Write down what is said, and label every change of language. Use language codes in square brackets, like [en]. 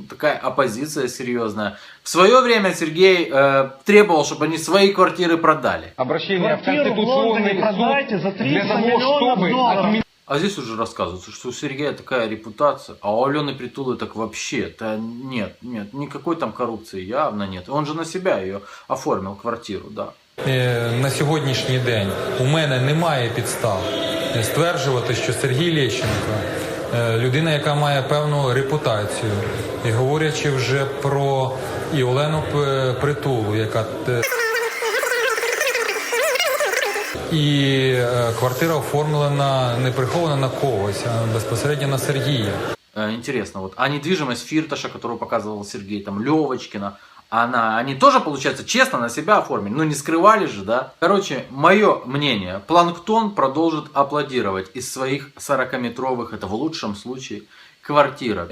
[ru] Такая оппозиция серьезная. В свое время Сергей требовал, чтобы они свои квартиры продали. Обращение в Конституционный суд для того, чтобы отменить. А здесь уже рассказывается, что у Сергея такая репутация, а у Алены Притулы так вообще-то нет, никакой там коррупции явно нет. Он же на себя ее оформил, квартиру, да. [uk] На сьогоднішній день у мене немає підстав стверджувати, що Сергій Лещенко людина, яка має певну репутацію. І говорячи вже про Олену Притулу, яка... І квартира оформлена, не прихована на когось, а безпосередньо на Сергія. [ru] Интересно, а недвижимость Фирташа, которую показывал Сергей, там Левочкина, они тоже, получается, честно на себя оформили, не скрывали же, да? Короче, мое мнение, Планктон продолжит аплодировать из своих 40-метровых, это в лучшем случае, квартирок.